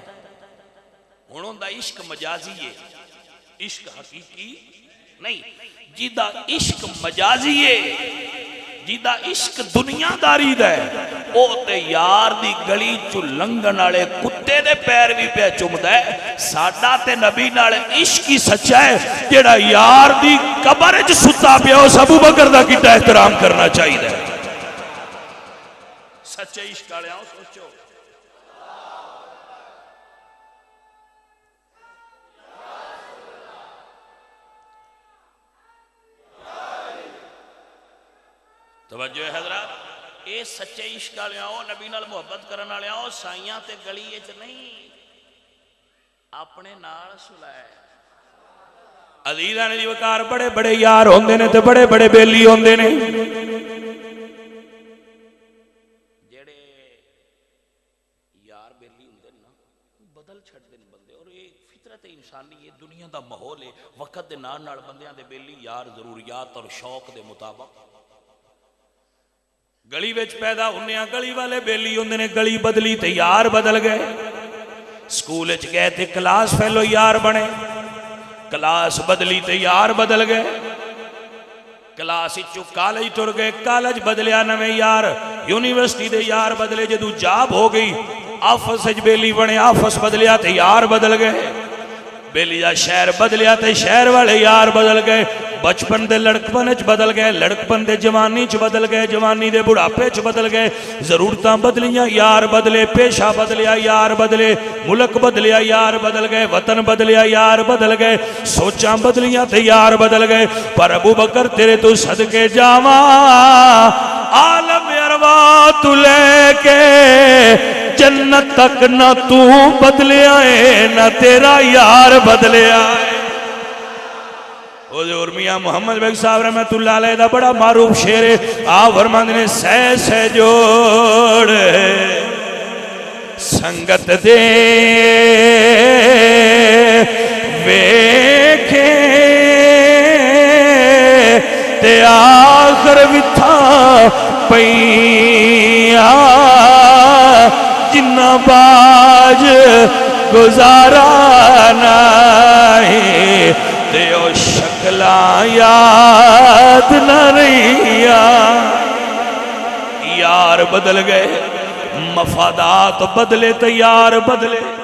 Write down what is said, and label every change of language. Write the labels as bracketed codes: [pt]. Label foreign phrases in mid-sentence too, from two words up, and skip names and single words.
[pa] انہوں دا عشق مجازی ہے، عشق حقیقی نہیں، جیدہ عشق مجازی ہے، جیدہ عشق دنیا داری دے او تے یار دی گلی چو لنگن آلے کتے دے پیر بھی پہ چمدہ ہے۔ ساڈا تے نبی نالے عشق ہی سچا ہے، جیڑا یار دی قبر چ ستا پیا اس ابو بکر دا کیتا احترام کرنا چاہیے دے۔ سچے عشق آلے آؤ سوچو۔ توجہ ہے حضرات، اے سچے عشق والے آؤ، نبی نال محبت کرن والے آؤ، سائیاں تے گلی وچ نہیں، اپنے نال سلائے۔ عزیزاں نے وقار بڑے بڑے یار ہوندے نے تے بڑے بڑے بیلی ہوندے نے، جڑے یار بیلی ہوندے نا بدل چھڈ دین بندے، [ur] اور یہ فطرت انسانی ہے، [pa] دنیا دا ماحول ہے، وقت دے نال نال بندیاں دے بیلی یار ضروریات اور شوق دے مطابق گلی وچ پیدا ہونے، گلی والے بیلی ہوندے نے، گلی بدلی تے یار بدل گئے، سکول وچ گئے تے کلاس فیلو یار بنے، کلاس بدلی تے یار بدل گئے، کلاس وچوں کالج ٹر گئے، کالج بدلیا نویں یار، یونیورسٹی دے یار بدلے، جدوں جاب ہو گئی آفس وچ بیلی بنے، آفس بدلیا تے یار بدل گئے، بیلیا شہر بدلیا تے شہر والے یار بدل گئے بچپن دے لڑکپن چ بدل گئے لڑکپن دے جوانی چ بدل گئے جوانی دے بڑھاپے چ بدل گئے ضرورتاں بدلیاں یار بدلے پیشہ بدلیا یار بدلے ملک بدلیا یار بدل گئے وطن بدلیا یار بدل گئے سوچاں بدلیاں تے یار بدل گئے پر ابو بکر تیرے تو صدقے جاواں عالم ارواح تو لے کے جنت تک نہ تو بدلیا ہے نہ تیرا یار بدلیا ہے حضور میاں محمد بیگ صاحب رحمت اللہ علیہ دا بڑا معروف شعر ہے آپ فرماندے نے سہ جوڑ سنگت دے ویکھے تے آخر وتھا پئیاں جنہ باج گزارا نہیں تے او شکلاں یاد نہ رہیا یار بدل گئے مفادات بدلے تے یار بدلے